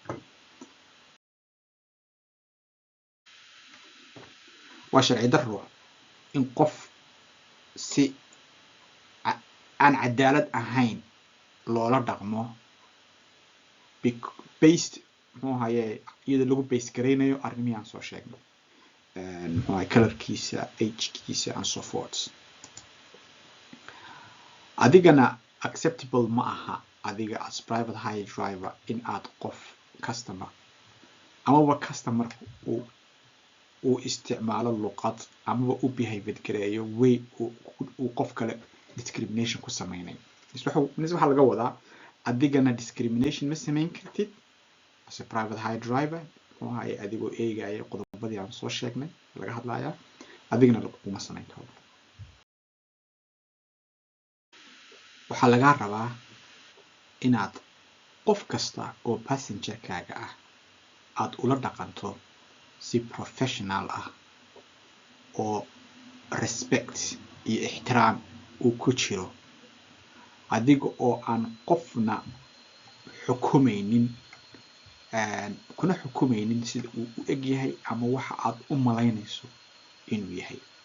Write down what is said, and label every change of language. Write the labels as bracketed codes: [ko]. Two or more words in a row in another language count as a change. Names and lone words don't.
[so] waa sharci darro in qof si aan cadaalad ahayn loola dhaqmo based muxuu ahaye iyadoo lagu base garaynayo arrimihii aan soo sheegnay, muxuu ahaye colorkiisa, agekiisa [en] and so forth. [so] adigana acceptable ma aha adiga [en] as private hire driver [so] in aad qof customer amaba customerku uu isticmaalo luqad amaba u behavior gareeyo way uu qof kale discrimination ku sameynay. waxaa laga wadaa adigana discrimination ma samayn kartid [en] as a private hire driver, [so] muxuu ahaye adigoo eegaya qodobadii aan soo sheegnay laga hadlayaa, adigana laguma samayn karo. waxaa lagaa rabaa inaad qof kasta oo passengerkaaga ah aad ula dhaqanto si professional ah oo respect iyo ixtiraam uu ku jiro, adiga oo aan qofna xukumaynin kuna xukumaynin sida uu u eg yahay ama waxa aad u malaynayso inuu yahay.